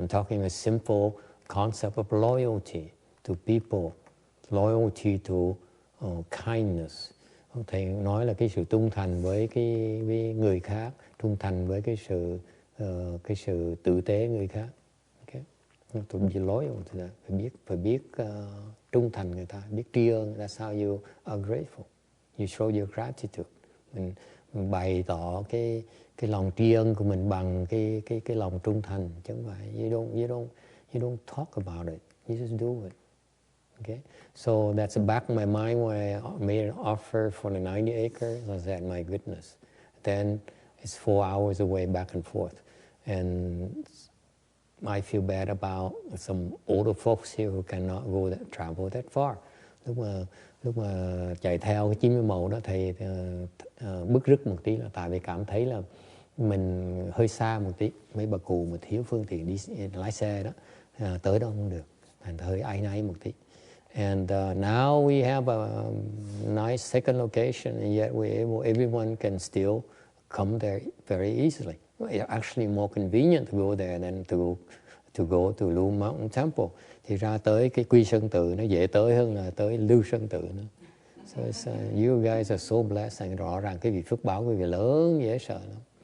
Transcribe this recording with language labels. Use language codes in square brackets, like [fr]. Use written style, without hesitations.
[en] I'm talking a simple concept of loyalty to people, loyalty to kindness. [vi] Thầy nói là cái sự trung thành với với người khác, trung thành với cái sự tử tế người khác. [en] Okay, to be loyal to that. [vi] Phải biết trung thành người ta, biết tri ân. [en] That's how you are grateful. You show your gratitude. [vi] Mình bày tỏ cái lòng tri ân của mình bằng cái lòng trung thành, chứ không phải [en] you don't talk about it, you just do it. Okay, so that's the back of my mind when I made an offer for the 90 acres. I said, my goodness, then it's 4 hours away back and forth, and I feel bad about some older folks here who cannot travel that far. [vi] Lúc mà chạy theo cái 90 mẫu đó, thầy bức rứt một tí là tại vì cảm thấy là mình hơi xa một tí, mấy bà cụ mà thiếu phương tiện đi lái xe đó, tới đó không được, thành hơi áy náy một tí. [en] And now we have a nice second location, and yet everyone can still come there very easily. It's actually more convenient to go there than to go to Lưu Mountain Temple. [vi] Thì ra tới cái Quy Sơn Tự nó dễ tới hơn là tới Lưu Sơn Tự nữa. [en] So it's, you guys are so blessed, and [vi] rõ ràng cái vị phước báo quý vị lớn dễ sợ lắm.